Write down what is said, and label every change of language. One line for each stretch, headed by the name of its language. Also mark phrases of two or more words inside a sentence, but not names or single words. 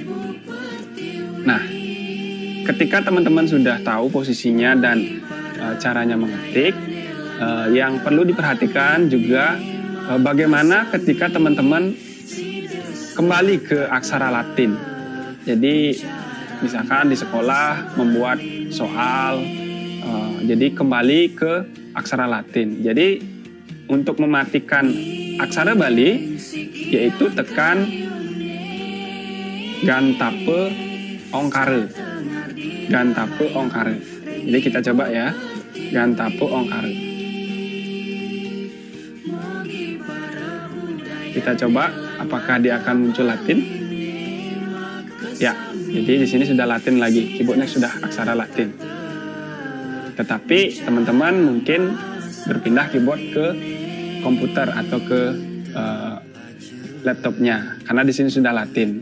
Indonesian: Nah, ketika teman-teman sudah tahu posisinya dan caranya mengetik, Yang perlu diperhatikan juga bagaimana ketika teman-teman kembali ke aksara Latin. Jadi misalkan di sekolah membuat soal, jadi kembali ke aksara Latin. Jadi untuk mematikan aksara Bali yaitu tekan gantape ongkare. Gantape ongkare. Jadi kita coba ya. Gantape ongkare. Kita coba apakah dia akan muncul Latin? Ya, jadi di sini sudah Latin lagi. Keyboardnya sudah aksara Latin. Tetapi teman-teman mungkin berpindah keyboard ke komputer atau ke laptopnya, karena di sini sudah Latin.